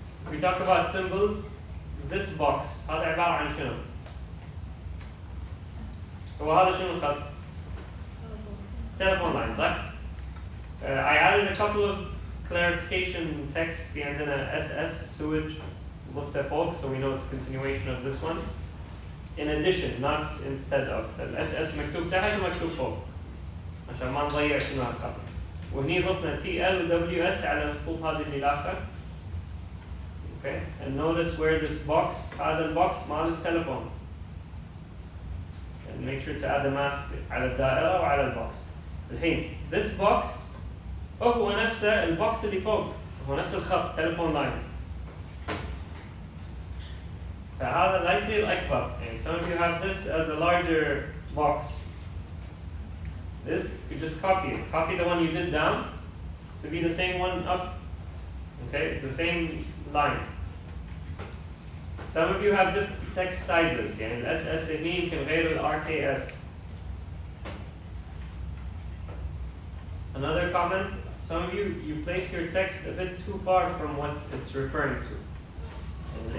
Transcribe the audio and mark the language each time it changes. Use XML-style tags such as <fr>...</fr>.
<en>We talk about symbols. This box</en> <ar>هذا عبارة عن شنو؟ هو هذا شنو الخط؟</ar> <en>Telephone line صح؟ I added a couple of clarification text</en> <ar>في عندنا</ar> <en>SS sewage</en> <ar>لفته فوق,</ar> <en>so we know it's continuation of this one. In addition, not instead of.</en> <ar>SS مكتوب تحت ومكتوب فوق عشان ما نضيع شنو هالخط. وهني ضفنا TL و WS على الخطوط هذه اللي لاخر.</ar> <en>Okay, and notice where this box,</en> <ar>هذا البوكس مال التليفون.</ar> <en>And make sure to add a mask</en> <ar>على الدائرة وعلى البوكس. الحين</ar> <en>this box</en> <ar>هو نفسه البوكس اللي فوق، هو نفس الخط تليفون لاين. فهذا لا يصير أكبر.</ar> <en>يعني some of you have this as a larger box. This, you just copy it. Copy the one you did down to be the same one up. Okay, it's the same line. Some of you have different text sizes.</en> <ar>يعني ال SS هني يمكن غير ال RKS.</ar> <en>Another comment, some of you place your text a bit too far from what it's referring to.</en>